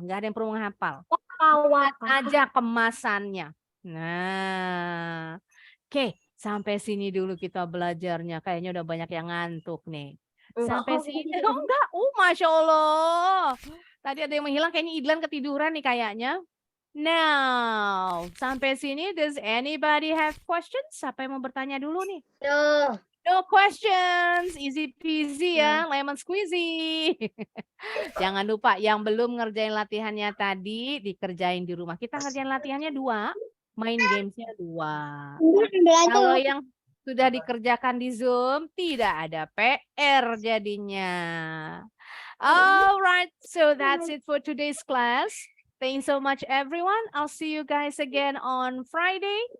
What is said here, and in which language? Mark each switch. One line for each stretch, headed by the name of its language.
Indonesian: Nggak ada yang perlu menghafal. Lihat aja kemasannya. Nah, oke. Sampai sini dulu kita belajarnya. Kayaknya udah banyak yang ngantuk nih. Sampai sini. Oh, enggak. Masya Allah. Tadi ada yang menghilang. Kayaknya Idlan ketiduran nih kayaknya.
English: Now,
Indonesian: sampai sini,
English: does anybody have questions?
Indonesian: Siapa yang mau bertanya dulu nih?
English: No. No questions. Easy peasy ya. Lemon squeezy.
Indonesian: Jangan lupa yang belum ngerjain latihannya tadi, dikerjain di rumah. Kita ngerjain latihannya 2. Main gamesnya 2. Kalau yang sudah dikerjakan di Zoom, tidak ada PR jadinya.
English: Alright, so that's it for today's class. Thanks so much everyone. I'll see you guys again on Friday.